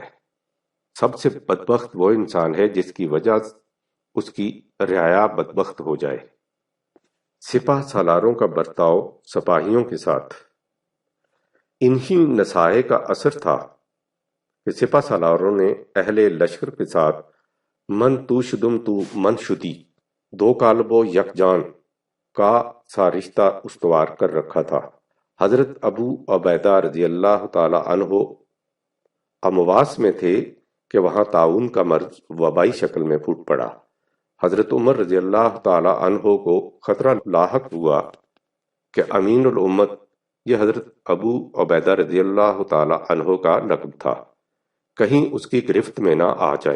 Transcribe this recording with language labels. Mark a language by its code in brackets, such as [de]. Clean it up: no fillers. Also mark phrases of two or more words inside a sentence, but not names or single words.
[ur] سب سے بدبخت وہ انسان ہے جس کی وجہ اس کی رعایا بدبخت ہو جائے۔ سپہ سالاروں کا برتاؤ سپاہیوں کے ساتھ انہی نصائح کا اثر تھا کہ سپہ سالاروں نے اہل لشکر کے ساتھ [fa] من تو شدم تو من شدی دو کالب و یک جان [ur] کا سا رشتہ استوار کر رکھا تھا۔ حضرت ابو عبیدہ [ar] رضی اللہ تعالی عنہ [ur] امواس میں تھے کہ وہاں طاعون کا مرض وبائی شکل میں پھوٹ پڑا۔ حضرت عمر [ar] رضی اللہ تعالی عنہ [ur] کو خطرہ لاحق ہوا کہ امین الامت، یہ حضرت ابو عبیدہ رضی اللہ تعالی عنہ کا لقب تھا، کہیں اس کی گرفت میں نہ آ جائیں۔